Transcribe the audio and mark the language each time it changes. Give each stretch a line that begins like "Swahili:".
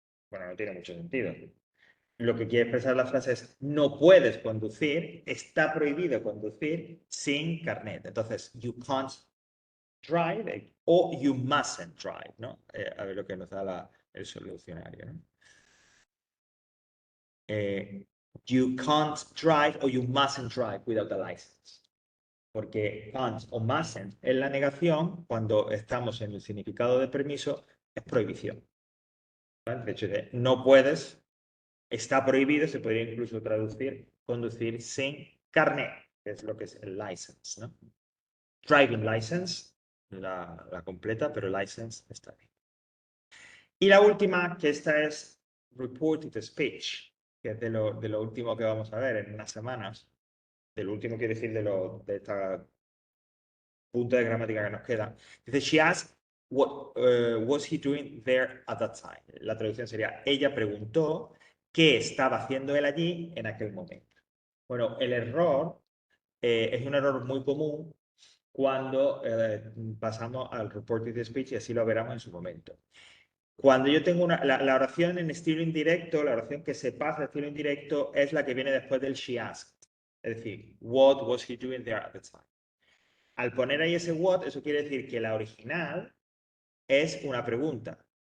Spanish: Bueno, no tiene mucho sentido. Lo que quiere expresar la frase es no puedes conducir, está prohibido conducir sin carnet. Entonces,
English: you can't drive o you mustn't drive, ¿no?
Spanish: A ver lo que nos da el solucionario, ¿no?
English: You can't drive or you mustn't drive without a license.
Spanish: Porque can't o mustn't en la negación, cuando estamos en el significado de permiso, es prohibición. ¿Vale? De hecho, no puedes, está prohibido, se podría incluso traducir, conducir sin carnet, que es lo que es el license, ¿no? Driving license, la completa, pero license está bien. Y la última, que esta es reported speech, que es de lo último que vamos a ver en unas semanas. Del último quiero decir de esta punto de gramática que nos queda. Dice,
English: she asked what was he doing there at that time.
Spanish: La traducción sería, ella preguntó qué estaba haciendo él allí en aquel momento. Bueno, el error es un error muy común cuando pasamos al reported speech y así lo veremos en su momento. Cuando yo tengo la oración en estilo indirecto, la oración que se pasa de estilo indirecto es la que viene después del
English: she asked.
Spanish: Es decir,
English: what was he doing there at the time?
Spanish: Al poner ahí ese what, eso quiere decir que la original es una pregunta.